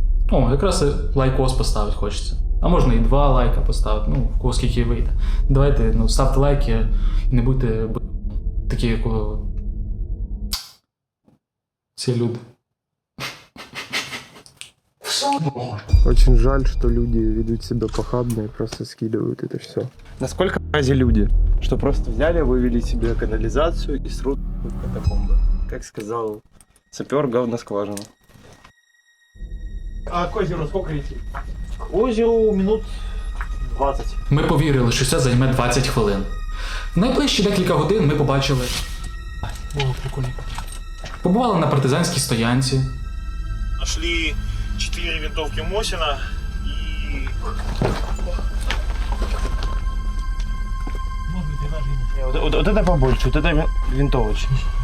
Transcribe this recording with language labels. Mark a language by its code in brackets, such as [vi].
[uk] О, якраз і лайкос поставити хочеться. А можна і 2 лайка поставити, ну, в кого скільки вийде. Давайте, ну, ставте лайки і не будьте такі, як ці люди. [ru] Очень жаль, что люди ведут себя похабно и просто скидывают это все. Насколько рази люди, что просто взяли, вывели себе канализацию и срут в катакомбы. Как сказал сапер, говно скважина. А к озеру сколько идти? К озеру минут 20. [uk] Ми повірили, що це займе 20 хвилин. В найближчі декілька годин ми побачили. О, прикольно. Побували на партизанській стоянці. [ru] Нашли 4 винтовки Мосина и... Может быть, и даже и не. Вот это побольше, вот это винтовочный.